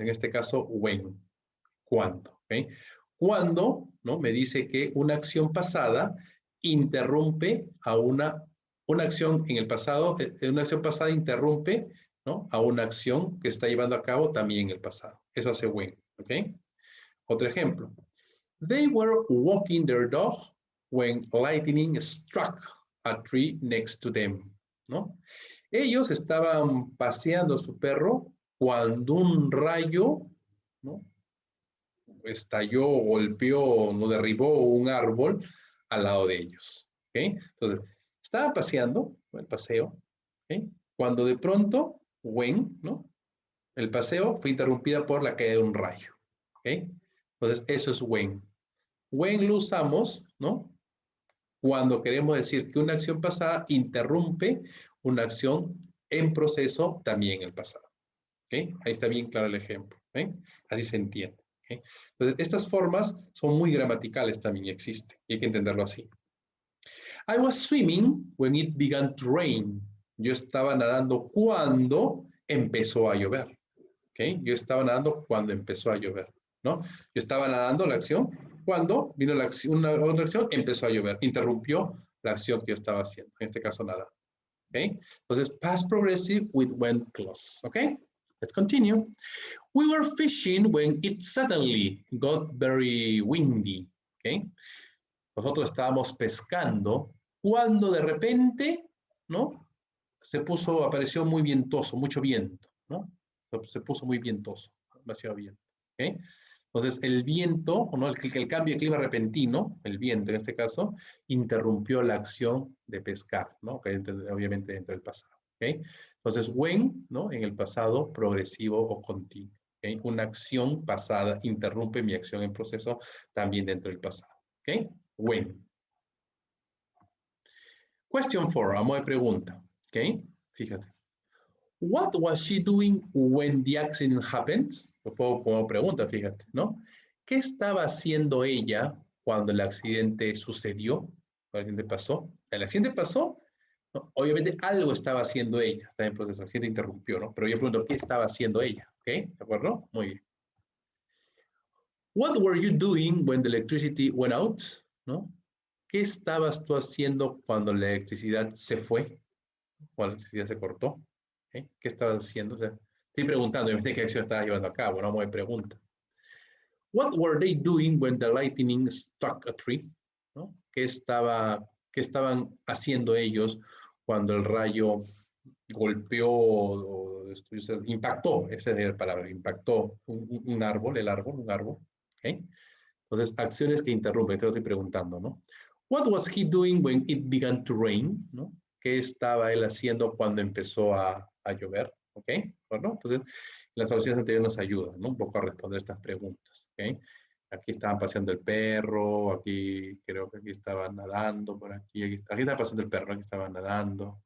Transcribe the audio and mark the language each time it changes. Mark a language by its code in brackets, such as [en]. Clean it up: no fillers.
[es] En este caso, when. ¿Cuándo? ¿Okay? Cuando, ¿no? Me dice que una acción pasada interrumpe a una acción en el pasado, una acción pasada interrumpe, ¿no? A una acción que está llevando a cabo también en el pasado. Eso hace when. ¿Ok? Otro ejemplo. [en] They were walking their dog when lightning struck a tree next to them, ¿no? [es] Ellos estaban paseando a su perro cuando un rayo, ¿no? Estalló, golpeó, no derribó un árbol al lado de ellos. ¿Okay? Entonces, estaban paseando, el paseo, ¿okay? Cuando de pronto, when, ¿no? El paseo fue interrumpida por la caída de un rayo. ¿Okay? Entonces, eso es when. When lo usamos, ¿no? Cuando queremos decir que una acción pasada interrumpe una acción en proceso también en el pasado. ¿Okay? Ahí está bien claro el ejemplo. ¿Okay? Así se entiende. ¿Okay? Entonces, estas formas son muy gramaticales también, existen, y hay que entenderlo así. [en] I was swimming when it began to rain. [es] Yo estaba nadando cuando empezó a llover. ¿Okay? Yo estaba nadando cuando empezó a llover, ¿no? Yo estaba nadando la acción cuando vino la acción, una otra acción, empezó a llover, interrumpió la acción que yo estaba haciendo, en este caso nada. [en] ¿Okay? Entonces, past progressive with when clause. ¿Okay? Let's continue. We were fishing when it suddenly got very windy. ¿Okay? [es] Nosotros estábamos pescando cuando de repente, ¿no? Apareció muy vientoso, mucho viento, ¿no? Se puso muy vientoso, demasiado viento. ¿Okay? Entonces, el viento, ¿no? el cambio de clima repentino, el viento en este caso, interrumpió la acción de pescar, ¿no? Que obviamente dentro del pasado. ¿Okay? Entonces, when, ¿no? En el pasado progresivo o continuo. ¿Okay? Una acción pasada interrumpe mi acción en proceso también dentro del pasado. ¿Okay? When. Question 4, a modo de pregunta. ¿Okay? Fíjate. [en] What was she doing when the accident happened? [es] Lo pongo como pregunta, fíjate, ¿no? ¿Qué estaba haciendo ella cuando el accidente sucedió? ¿El accidente pasó? ¿El accidente pasó? No, obviamente algo estaba haciendo ella, está en proceso, el accidente interrumpió, ¿no? Pero yo pregunto, ¿qué estaba haciendo ella? ¿Ok? ¿De acuerdo? Muy bien. [en] What were you doing when the electricity went out? [es] ¿No? ¿Qué estabas tú haciendo cuando la electricidad se fue? Cuando la electricidad se cortó. ¿Okay? ¿Qué estabas haciendo? O sea, estoy preguntando, obviamente, qué acción estabas llevando a cabo, no me pregunta. [en] What were they doing when the lightning struck a tree? [es] ¿No? ¿Qué estaban haciendo ellos cuando el rayo golpeó o impactó? Esa es la palabra, impactó un árbol, un árbol. ¿Okay? Entonces, acciones que interrumpen, te lo estoy preguntando, ¿no? [en] What was he doing when it began to rain? [es] ¿No? ¿Qué estaba él haciendo cuando empezó a llover? ¿Ok? Bueno, entonces, las soluciones anteriores nos ayudan, ¿no? Un poco a responder estas preguntas. ¿Ok? Aquí estaban paseando el perro, aquí creo que aquí estaban nadando, por aquí estaba pasando el perro, aquí estaban nadando, ¿ok?